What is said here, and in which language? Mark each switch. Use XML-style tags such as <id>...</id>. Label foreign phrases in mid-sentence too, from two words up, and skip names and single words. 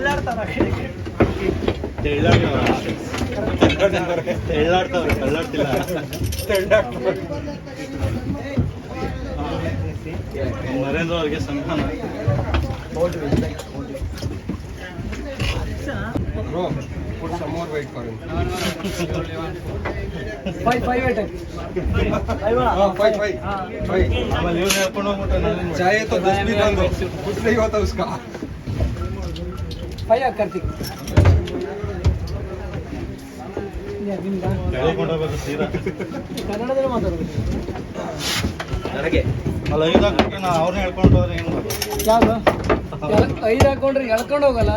<kn>ಎಳ್ಳಾಡ್ತಾವ್ರೆ, ಕಳ್ಳಾಡ್ತಿಲ್ಲ. ನರೇಂದ್ರ ಅವ್ರಿಗೆ ಸನ್ಮಾನ.</kn> <en>Bro, put some more weight for him. 5 5.</en> <kn>ಆಮೇಲೆ ಇವ್ರು ಹೇಳ್ಕೊಂಡು ಹೋಗ್ಬಿಟ್ಟು ನಾನೇನ್ ಮಾಡ್ಲಿ?</kn> <hi>चाहे तो 10 भी दो, कुछ नहीं होता उसका.</hi> <kn>5 ಕಾರ್ತಿಕ್ ಎಳ್ಕೊಂಡು ಹೋಗ್ಬೇಕು ಸೀದಾ. ಕನ್ನಡದಲ್ಲಿ ಮಾತಾಡ್ಬೇಕು. ನನಗೆ ಅಲ್ಲ 5 ಹಾಕ್ಬಿಟ್ಟು ನಾ ಅವ್ರನ್ನ ಹೇಳ್ಕೊಂಡು ಹೋದ್ರೆ ಏನು ಮಾಡೋದು? ಯಾವ್ದು 5 ಹಾಕೊಂಡ್ರೆ ಎಳ್ಕೊಂಡು ಹೋಗಲ್ಲ.</kn>